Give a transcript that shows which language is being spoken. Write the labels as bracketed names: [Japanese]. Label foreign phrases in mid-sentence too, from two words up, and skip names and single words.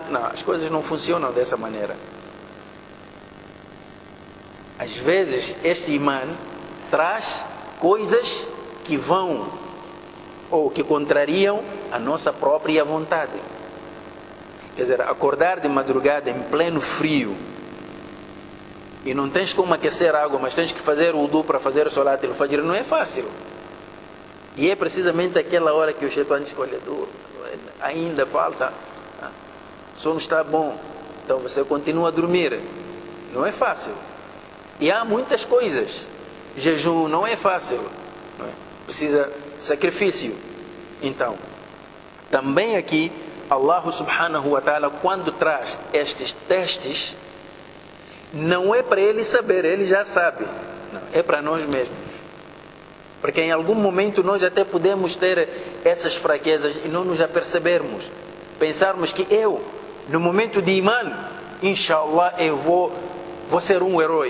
[Portuguese] Não, as coisas não funcionam dessa maneira. Às vezes este imã traz coisas que vão ou que contrariam a nossa própria vontade. Quer dizer, acordar de madrugada em pleno frio e não tens como aquecer a água, mas tens que fazer o wudu para fazer o [Arabic] صلاة الفجر, [Portuguese] não é fácil. E é precisamente aquela hora que o Shaitan diz, olha, ainda falta, o sono está bom, então você continua a dormir. Não é fácil. E há muitas coisas. Jejum não é fácil, não é? Precisa sacrifício. Então, também aqui Allah [Arabic] سبحانه وتعالى, [Portuguese] quando traz estes testes, não é para ele saber, ele já sabe, não, é para nós mesmos. Porque em algum momento nós até podemos ter essas fraquezas e não nos apercebermos. Pensarmos que eu, no momento de imã, inshallah eu vou ser um herói.